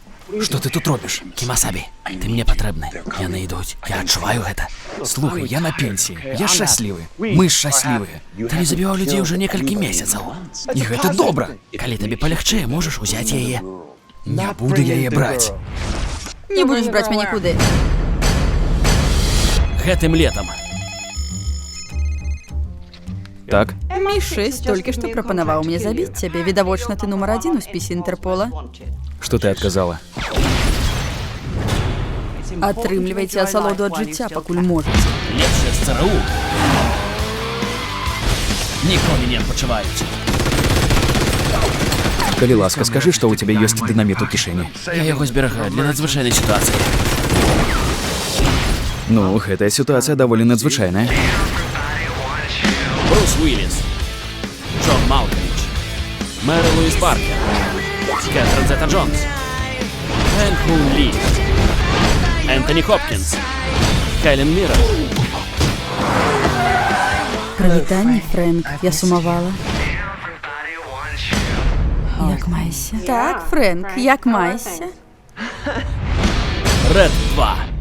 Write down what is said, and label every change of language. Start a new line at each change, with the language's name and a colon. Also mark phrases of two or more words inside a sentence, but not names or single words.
Belarusian: Што ты тут робіш? Кімасабі, ты мне патрэбны. Яны ідуць. Я адчуваю гэта. Слухай, я на пенсіі. Я шчаслівы. Мы шчаслівыя. Ты не забіваў людзей уже некалькі месяцаў. І гэта добра. Калі табе палягчэе, можаш узяць яе. Не буду яе браць.
Russian: Не будешь брать меня никуда.
Belarusian: Гэтым летом. Так? Ми-6
Russian: только что
Belarusian: пропанаваў мне забіць цябе. Відавочна, ты нумар 1 у спісе Інтэрпола. Што ты адказала? Атрымлівайце асалоду ад жыцця, пакуль можаце. Лепшыя з ЦРУ. Ніколі не адпачываюць. Калі ласка, скажы, што ў цябе ёсць дынаміт у кішэні. Я яго зберагаю для надзвычайнай сітуацыі. Ну, гэтая сітуацыя даволі надзвычайная. Брус Уиллис, Джон Малкович, Мэри Луис Паркер, Кэтрин Зета-Джонс, Хэнк Хун Ли, Энтони Хопкинс, Хелен Миррен. Прывітанне, Фрэнк, я сумавала. Як маешся? Так, Фрэнк, як маешся? Рэд 2.